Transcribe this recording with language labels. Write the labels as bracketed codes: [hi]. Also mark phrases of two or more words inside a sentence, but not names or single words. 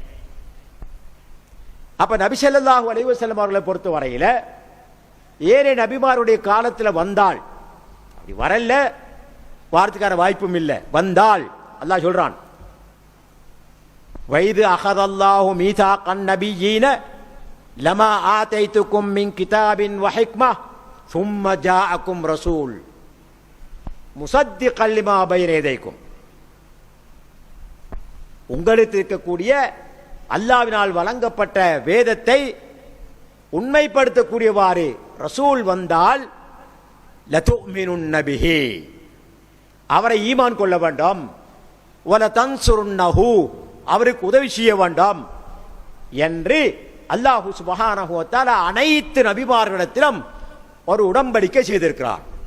[ta] அப்ப நபி [ar] صلى الله عليه وسلم [ta] அவர்களை பொறுத்த வரையில ஏழை நபிமாருடைய காலத்தில் வந்தால், அப்படி வரல வார்த்தைக்கான வாய்ப்பும் இல்லை, வந்தால் அல்லாஹ் சொல்றான், [ar] وإذ أخذ الله ميثاق النبيين لما آتيتكم من كتاب و حكمة ثم جاءكم رسول مصدقا لما بين يديكم. [ta] உங்களுக்கு இருக்கக்கூடிய அல்லாஹ்வினால் வழங்கப்பட்ட வேதத்தை உண்மைப்படுத்தக்கூடியவாறு ரசூல் வந்தால் [ar] لتؤمنن به, [ta] அவரை ஈமான் கொள்ள வேண்டும், [ar] ولا تنصرنه, [ta] அவருக்கு உதவி செய்ய வேண்டும் என்று அல்லாஹ் [ar] سبحانه و تعالى [ta] அனைத்து நபிமார்களிடத்திலும் ஒரு உடன்படிக்கை செய்திருக்கிறார்.